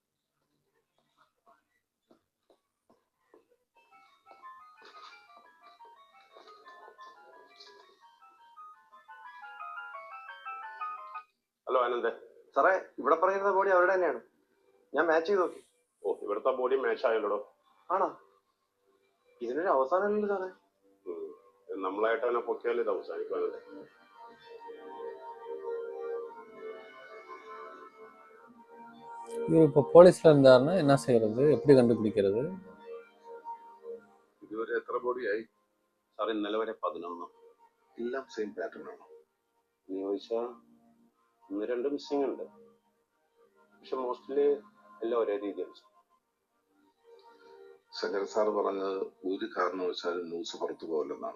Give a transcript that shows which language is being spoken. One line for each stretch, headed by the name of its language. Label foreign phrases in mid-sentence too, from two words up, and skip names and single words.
Malayalam: ഹലോ ആനന്ദ്. സാറേ, ഇവിടെ പറയുന്ന ബോഡി അവരുടെ തന്നെയാണ്. ഞാൻ മാച്ച് ചെയ്ത് നോക്കി. ഓ, ഇവിടുത്തെ ബോഡി മാച്ച് ആയല്ലോ. ആണോ? ഇതിനൊരു അവസാനമല്ലല്ലോ സാറേ. നമ്മളായിട്ട് അവനെ പൊക്കിയാൽ ഇത് അവസാനിക്കാനല്ലേ.
Tamil: இவர் இப்போ போலீஸ்ல இருந்தாருன்னா என்ன செய்யறது, எப்படி கண்டுபிடிக்கிறது?
Malayalam: ഇതുവരെ എത്ര ബോഡിയായി? സാർ, ഇന്നലെ വരെ 11. എല്ലാം
English: same pattern
Malayalam: ആണോ? എന്ന് ചോദിച്ചാൽ 1-2 മിസ്സിംഗ് ഉണ്ട്, പക്ഷെ മോസ്റ്റ്ലി എല്ലാം ഒരേ രീതിയാണ്. ശങ്കർ സാർ പറഞ്ഞത് ഒരു കാരണവശാലും ന്യൂസ് പുറത്തു പോകില്ലെന്നാണ്.